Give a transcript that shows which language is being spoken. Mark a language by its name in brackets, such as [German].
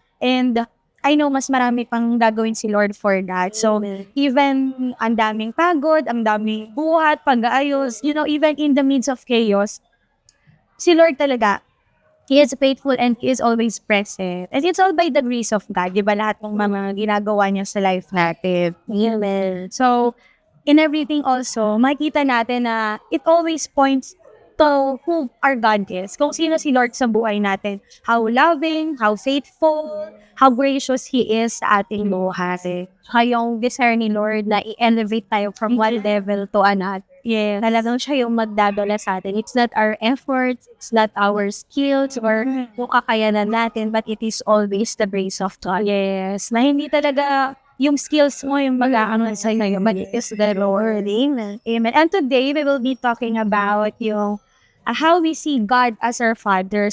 [English] And I know [Filipino] mas marami pang gagawin si [English] Lord for that. So, even [Filipino] ang daming pagod, ang daming buhat, pag-aayos, [English] even in the midst of chaos, [Filipino] si Lord talaga, [English] He is faithful and He is always present. And it's all by the grace of God, [Filipino] di ba? Lahat ng mga ginagawa niya sa life natin. [English] Amen. So, in everything also, [Filipino] makikita natin na [English] it always points to who our God is. [Filipino] Kung sino si Lord sa buhay natin. [English] How loving, how faithful, how gracious He is [Filipino] sa ating buhay. [English] Yung desire ni Lord [Filipino] na i-elevate tayo [English] from one level to another. [Filipino] Yeah, talagang siya yung magdadala sa atin. [English] It's not our efforts, it's not our skills, or [Filipino] yung kakayanan natin, [English] but it is always the grace of God. [Filipino] Yes, na hindi talaga yung skills mo yung mag-aano sa iyo, [English] but it is the Lord. [Filipino] Amen. Amen. [English] And today, we will be talking about yung how we see God as our Father.